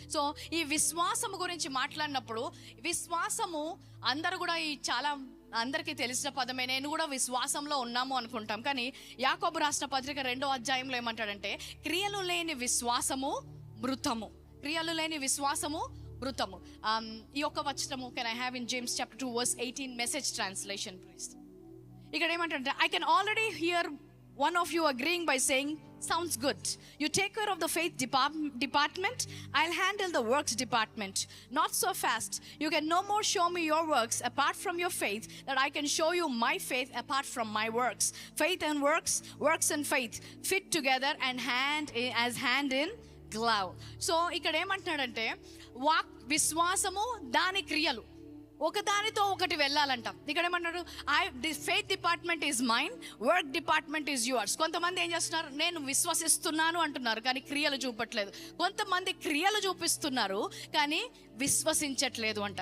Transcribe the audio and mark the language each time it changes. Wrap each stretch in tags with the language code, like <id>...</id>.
<te>So ఈ విశ్వాసము గురించి మాట్లాడినప్పుడు, విశ్వాసము అందరూ కూడా అందరికీ తెలిసిన పదమే. నేను కూడా విశ్వాసంలో ఉన్నాము అనుకుంటాం. కానీ యాకోబు రాసిన పత్రిక 2వ అధ్యాయంలో ఏమంటాడంటే, క్రియలు లేని విశ్వాసము మృతము. క్రియలు లేని విశ్వాసము మృతము. ఈ యొక్క వచనము</te> <en>Can I have in James chapter 2 verse 18 message translation please.</en> <te>ఇక్కడ ఏమంటాడంటే,</te> <en>I can already hear one of you agreeing by saying, sounds good. You take care of the faith department, I'll handle the works department. Not so fast. You can no more show me your works apart from your faith that I can show you my faith apart from my works. Faith and works and faith fit together and hand in glove.</en> <te>So ఇక్కడ ఏమంటున్నాడంటే, విశ్వాసము దాని క్రియలు ఒకదానితో ఒకటి వెళ్ళాలంట. ఇక్కడ ఏమన్నాడు?</te> <en>Faith department is mine, work department is yours.</en> <te>కొంతమంది ఏం చేస్తున్నారు? నేను విశ్వసిస్తున్నాను అంటున్నారు కానీ క్రియలు చూపట్లేదు. కొంతమంది క్రియలు చూపిస్తున్నారు కానీ విశ్వసించట్లేదు అంట.</te>